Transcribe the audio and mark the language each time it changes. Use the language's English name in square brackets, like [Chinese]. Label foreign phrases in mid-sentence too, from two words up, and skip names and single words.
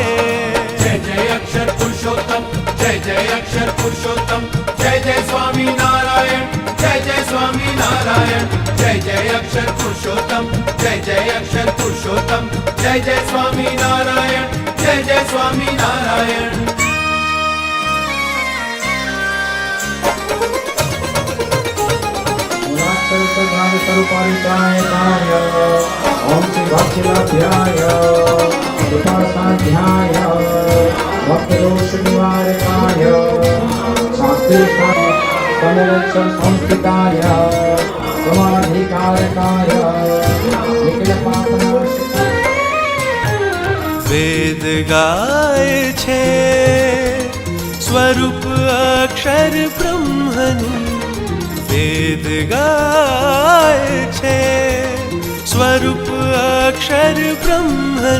[Gujarati] જય જય અક્ષર પુરુષોત્તમ, જય જય અક્ષર પુરુષોત્તમ, જય જય સ્વામિનારાયણ, જય જય સ્વામિનારાયણ, જય જય અક્ષર પુરુષોત્તમ, જય જય અક્ષર પુરુષોત્તમ, જય જય સ્વામિનારાયણ, જય જય સ્વામિનારાયણ. [Sanskrit] ओम श्री भक्तिलाभ्याय कृपासाध्याय भक्तदोष निवारकाय शास्त्री समोक्षण संस्कृताय समाधिकारकाय निखिलपापनाशकाय. [Gujarati] વેદ ગાય છે સ્વરૂપ અક્ષર બ્રહ્મનું. વેદ ગાય છે સ્વરૂપ અક્ષર બ્રહ્મનું.